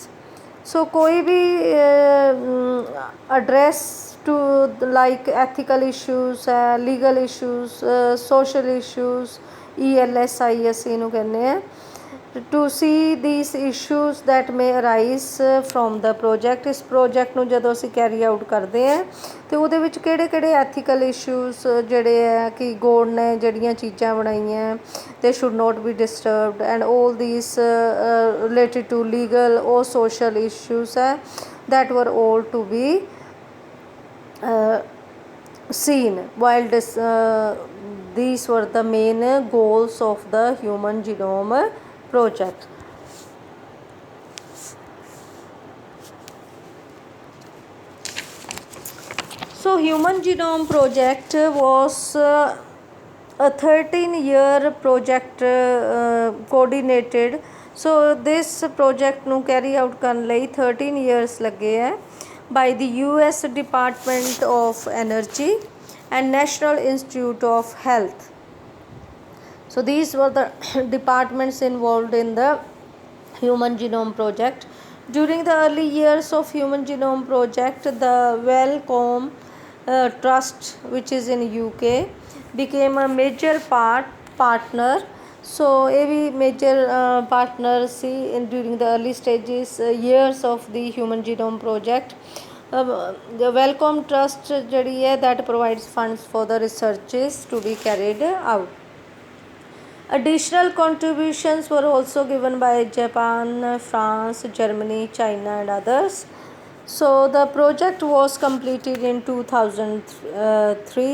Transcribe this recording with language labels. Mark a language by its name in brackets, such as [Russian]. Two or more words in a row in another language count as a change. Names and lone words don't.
[English] so [Hindi] कोई भी [English] address to like ethical issues है, legal issues, social issues, [Punjabi] ELSI ਅਸੀਂ ਇਹਨੂੰ ਕਹਿੰਦੇ ਹਾਂ, [English] to see these issues that may arise from the project। [Punjabi] ਇਸ project ਨੂੰ ਜਦੋਂ ਅਸੀਂ [English] carry out [Punjabi] ਕਰਦੇ ਹਾਂ ਤੇ ਉਹਦੇ ਵਿੱਚ ਕਿਹੜੇ [English] ethical issues [Punjabi] ਜਿਹੜੇ ਹੈ ਕਿ ਗੋਡ ਨੇ ਜਿਹੜੀਆਂ ਚੀਜ਼ਾਂ ਬਣਾਈਆਂ [English] they should not be disturbed, and all these related to legal or social issues ਹੈ that were all to be seen while these were the main goals of the human genome project। So human genome project was a 13-year project coordinated। so this project ਨੂੰ carry out [Punjabi] ਕਰਨ ਲਈ [English] 13 years [Punjabi] ਲੱਗੇ ਹੈ [English] by the US Department of Energy and National Institute of Health। so these were the departments involved in the human genome project। during the early years of human genome project, the Wellcome Trust, which is in UK, became a major partner। so [Punjabi] ਇਹ ਵੀ [English] major partner ਸੀ during the early stages years of the human genome project। the Wellcome Trust [Punjabi] ਜਿਹੜੀ ਹੈ [English] that provides funds for the researches to be carried out। Additional contributions were also given by Japan, France, Germany, China and others। so the project was completed in 2003।